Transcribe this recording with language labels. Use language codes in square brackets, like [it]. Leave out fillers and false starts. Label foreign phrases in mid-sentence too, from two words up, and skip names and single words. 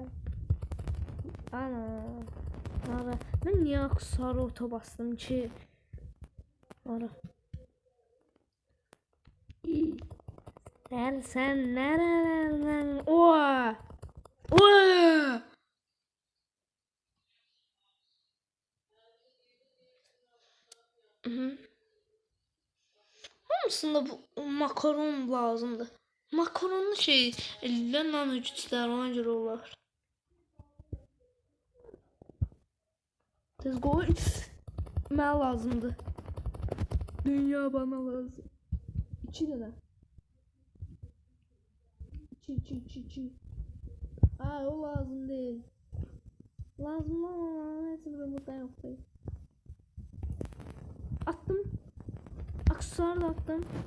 [tr] Ana. Ara. Ben niye sarı ota bastım ki? Ara. Sen nerelerden? Oha. Oha. [az] Hamısında bu makaron lazımdı. Makaronlu şey, eldən nano güclər ona görə olar. Tez qoy. Mənə lazımdı. [tr] Dünya bana lazım. [az] 2 dənə. 2. [tr] O lazım değil. Lazım ama neyse burada yok değil. Attım. Aksesuar da attım.